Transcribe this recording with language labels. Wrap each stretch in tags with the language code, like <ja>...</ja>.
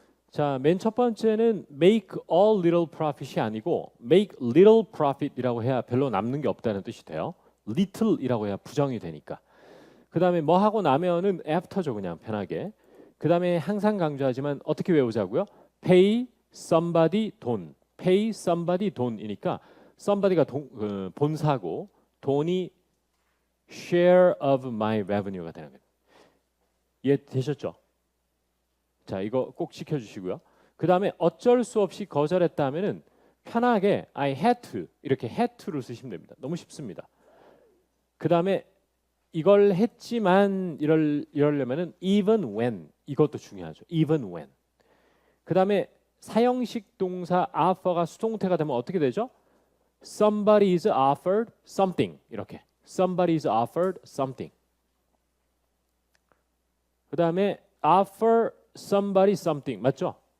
<ko>자, 맨 첫 번째는</ko> <en>make all little profit</en> <ko>이 아니고</ko> <en>make little profit</en> <ko>이라고 해야 별로 남는 게 없다는 뜻이 돼요. little이라고 해야 부정이 되니까. 그 다음에 뭐 하고 나면은 after죠, 그냥 편하게. 그 다음에 항상 강조하지만 어떻게 외우자고요? pay somebody 돈, pay somebody 돈이니까 somebody가 본사고 돈이</ko> <en>share of my revenue</en> <ko>가 되는 거예요. 이해되셨죠? 자, 이거 꼭 지켜주시고요. 그 다음에 어쩔 수 없이 거절했다 하면은 편하게</ko> <en>I had to</en> <ko>이렇게 had to를 쓰시면 됩니다. 너무 쉽습니다. 그 다음에 이걸 했지만 이러려면은</ko> <en>even when</en> <ko>이것도 중요하죠.</ko> <en>even when.</en> <ko>그 다음에 사형식 동사 offer가 수동태가 되면 어떻게 되죠?</ko> <en>Somebody is offered something 이렇게. Somebody is offered something.</en> <ko>그 다음에</ko> <en>offer somebody something</en> <ko>맞죠?</ko>